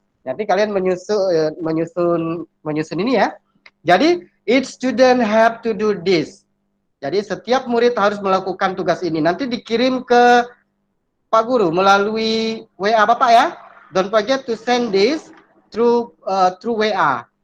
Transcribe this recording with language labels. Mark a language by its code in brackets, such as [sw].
[id] Nanti kalian menyusun ini ya. Jadi [en] each student have to do this. [id] Jadi setiap murid harus melakukan tugas ini. Nanti dikirim ke Pak Guru melalui WA Bapak ya. [en] Don't forget to send this through WA.